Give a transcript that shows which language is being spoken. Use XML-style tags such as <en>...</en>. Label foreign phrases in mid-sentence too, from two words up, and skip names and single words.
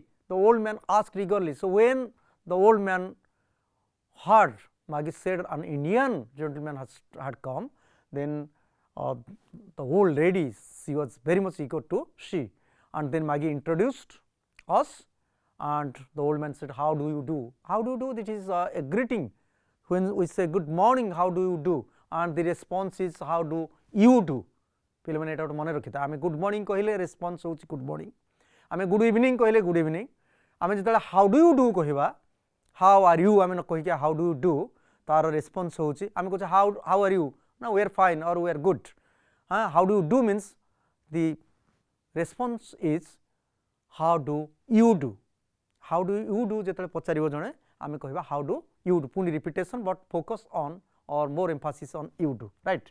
<en>The old man asked eagerly. So, when the old man heard Maggie said an Indian gentleman had come, then the old lady, she was very much eager to see, and then Maggie introduced us and the old man said, "How do you do?" How do you do? This is a greeting. When we say good morning, how do you do, and the response is how do you do.</en> <or>ପିଲାମାନେ ଏଟା ମନ ରଖିଥା. ଆମେ</or> <en>good morning</en> <or>କହିଲେ ରେସପନ୍ସ ହଉଛି</or> <en>good morning.</en> <or>ଆମେ</or> <en>good evening</en> <or>କହିଲେ</or> <en>good evening.</en> <or>ଆମେ ଯେତେବେଳେ</or> <en>how do you do</en> <or>କହିବା,</or> <en>how are you</en> <or>ଆମେ ନ କହି କି</or> <en>how do you do</en> <or>ତା'ର ରେସପନ୍ସ ହଉଛି. ଆମେ କହୁଛେ</or> <en>how are you, Now we are fine or we are good. How do you do means the response is how do you do. How do you do</en> <or>ଯେତେବେଳେ ପଚାରିବ ଜଣେ ଆମେ କହିବା</or> <en>how do you do, ପୁଣି repetition but focus on or more emphasis on you do, right.</en>